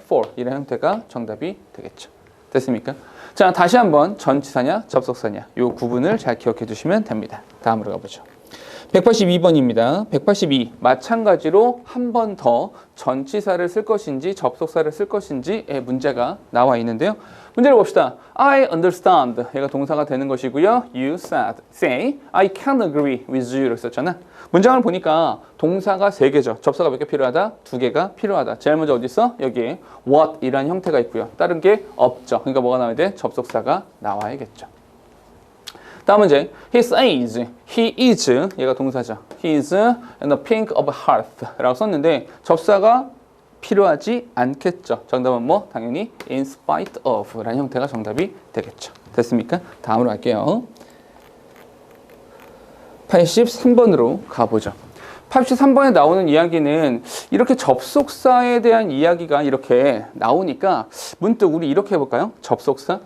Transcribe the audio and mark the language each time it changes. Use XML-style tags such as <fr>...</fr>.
<ko>for 이런 형태가 정답이 되겠죠. 됐습니까? 자, 다시 한번 전치사냐 접속사냐 이 구분을 잘 기억해 두시면 됩니다. 다음으로 가보죠. 182번입니다. 182 마찬가지로 한 번 더 전치사를 쓸 것인지 접속사를 쓸 것인지의 문제가 나와 있는데요. 문제를 봅시다.</ko> <en>I understand</en> <ko>얘가 동사가 되는 것이고요.</ko> <en>You say I can agree with you</en> <ko>이렇게 썼잖아. 문장을 보니까 동사가 3개죠. 접사가 몇 개 필요하다? 2개가 필요하다. 제일 먼저 어디 있어? 여기에 what 이라는 형태가 있고요. 다른 게 없죠. 그러니까 뭐가 나와야 돼? 접속사가 나와야겠죠. 다음 문제.</ko> <en>He says, he is,</en> <ko>얘가 동사죠.</ko> <en>He is in the pink of hearth</en> <ko>라고 썼는데 접사가 필요하지 않겠죠. 정답은 뭐? 당연히</ko> <en>in spite of</en> <ko>라는 형태가 정답이 되겠죠. 됐습니까? 다음으로 갈게요. 83번으로 가보죠. 83번에 나오는 이야기는 이렇게 접속사에 대한 이야기가 이렇게 나오니까 문득 우리 이렇게 해볼까요? 접속사.</ko>